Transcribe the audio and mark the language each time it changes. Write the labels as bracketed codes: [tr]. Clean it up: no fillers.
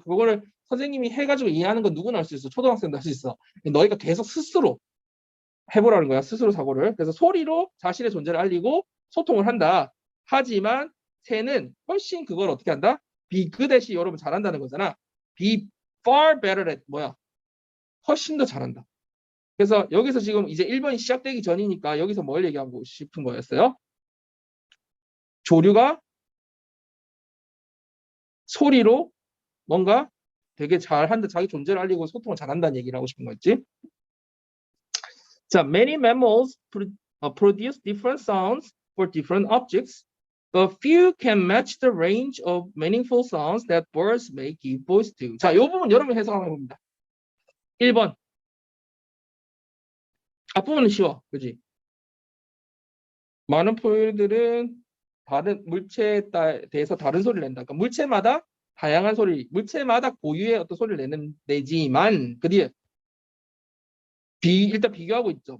[ko] 그거를 선생님이 해가지고 이해하는 건 누구나 할 수 있어. 초등학생도 할 수 있어. 너희가 계속 스스로 해보라는 거야. 스스로 사고를. 그래서 소리로 자신의 존재를 알리고 소통을 한다. 하지만 새는 훨씬 그걸 어떻게 한다? 그 대신 여러분 잘한다는 거잖아. [en] be far better at [ko] 뭐야? 훨씬 더 잘한다. 그래서 여기서 지금 이제 1번이 시작되기 전이니까 여기서 뭘 얘기하고 싶은 거였어요? 조류가 소리로 뭔가 되게 잘한다, 자기 존재를 알리고 소통을 잘한다는 얘기를 하고 싶은 거였지. [en] 자, many mammals produce different sounds for different objects, but few can match the range of meaningful sounds that birds may give voice to. [ko] 자, 이 부분 여러분이 해석하는 겁니다. 1번. 앞부분은 쉬워, 그지? 많은 포유류들은 다른 물체에 대해서 다른 소리를 낸다. 그러니까 물체마다 다양한 소리, 물체마다 고유의 어떤 소리를 내지만 그 뒤에 일단 비교하고 있죠.